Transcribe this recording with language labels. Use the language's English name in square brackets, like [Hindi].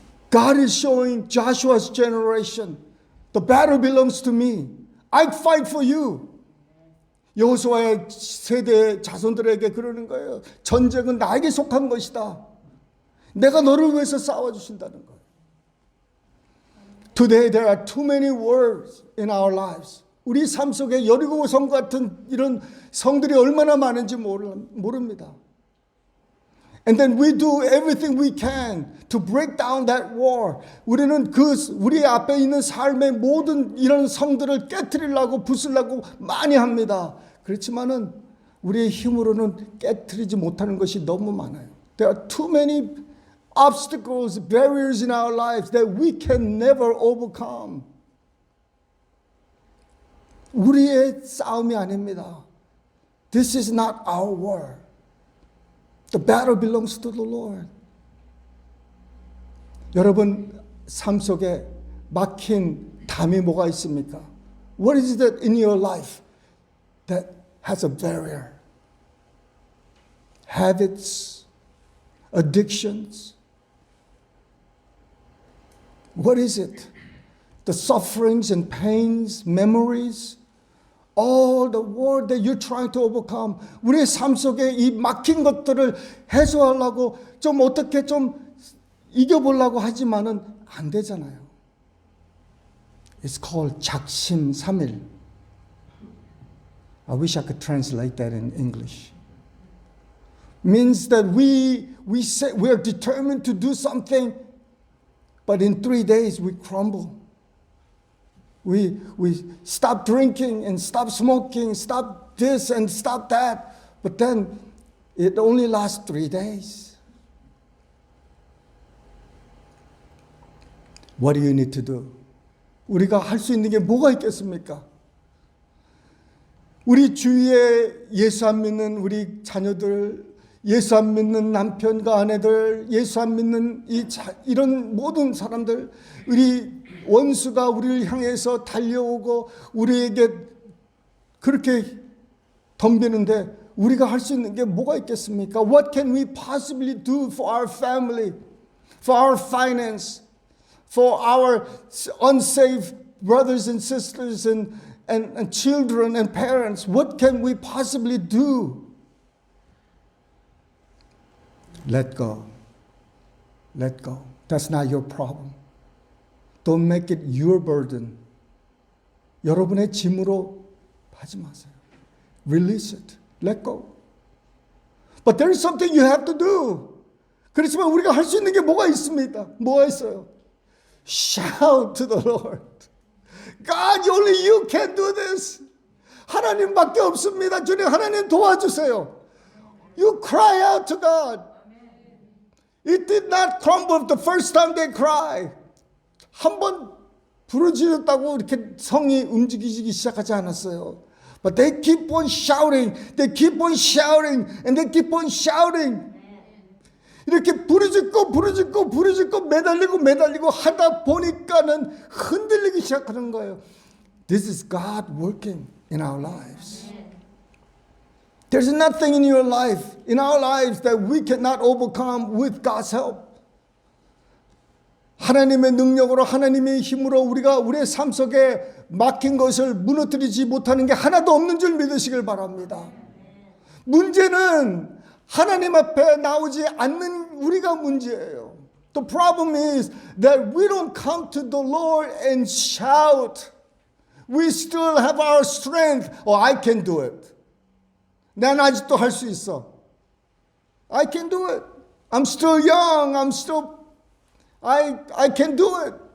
[English] God is showing Joshua's generation, the battle belongs to me. I fight for you. [Korean] 여호수아의 세대 자손들에게 그러는 거예요. 전쟁은 나에게 속한 것이다. 내가 너를 위해서 싸워주신다는 거예요. [English] Today there are too many wars in our lives. [Korean] 우리 삶 속에 여리고 성 같은 이런 성들이 얼마나 많은지 모릅니다. [English] And then we do everything we can to break down that war. [Korean] 우리는 우리 앞에 있는 삶의 모든 이런 성들을 깨트리려고 부수려고 많이 합니다. 그렇지만은 우리의 힘으로는 깨트리지 못하는 것이 너무 많아요. [English] There are too many obstacles, barriers in our lives that we can never overcome. [Korean] 우리의 싸움이 아닙니다. [English] This is not our war. The battle belongs to the Lord. [Korean] 여러분 삶 속에 막힌 담이 뭐가 있습니까? [English] What is that in your life that has a barrier? Habits, addictions. What is it? The sufferings and pains, memories, all the war that you're trying to overcome. [Korean] 우리의 삶 속에 이 막힌 것들을 해소하려고 좀 어떻게 좀 이겨보려고 하지만은 안 되잖아요. [English] It's called 작심삼일. I wish I could translate that in English. Means that we say we are determined to do something, but in 3 days we crumble. We stop drinking and stop smoking, stop this and stop that, but then it only lasts 3 days. What do you need to do? [Korean] 우리가 할 수 있는 게 뭐가 있겠습니까? 우리 주위에 예수 안 믿는 우리 자녀들, 예수 안 믿는 남편과 아내들, 예수 안 믿는 이런 모든 사람들, 우리 원수가 우리를 향해서 달려오고 우리에게 그렇게 덤비는데 우리가 할 수 있는 게 뭐가 있겠습니까? [English] What can we possibly do for our family, for our finance, for our unsaved brothers and sisters and children and parents? What can we possibly do? Let go. Let go. That's not your problem. Don't make it your burden. [Korean] 여러분의 짐으로 하지 마세요. [English] Release it. Let go. But there is something you have to do. [Korean] 그렇지만 우리가 할 수 있는 게 뭐가 있습니다. 뭐가 있어요? [English] Shout to the Lord. God, only you can do this. [Korean] 하나님밖에 없습니다. 주님, 하나님 도와주세요. [English] You cry out to God. It did not crumble the first time they cry. [Korean] 한번 부르짖었다고 이렇게 성이 움직이기 시작하지 않았어요. [English] But they keep on shouting, they keep on shouting, and they keep on shouting. [Korean] 이렇게 부르짖고 매달리고 하다 보니까는 흔들리기 시작하는 거예요. [English] This is God working in our lives. There's nothing in your life, in our lives, that we cannot overcome with God's help. [Korean] 하나님의 능력으로, 하나님의 힘으로 우리가 우리의 삶 속에 막힌 것을 무너뜨리지 못하는 게 하나도 없는 줄 믿으시길 바랍니다. 문제는 하나님 앞에 나오지 않는 우리가 문제예요. [English] The problem is that we don't come to the Lord and shout. We still have our strength. Oh, I can do it. [Korean] 난 아직도 할 수 있어. [English] I can do it. I'm still young. I can do it.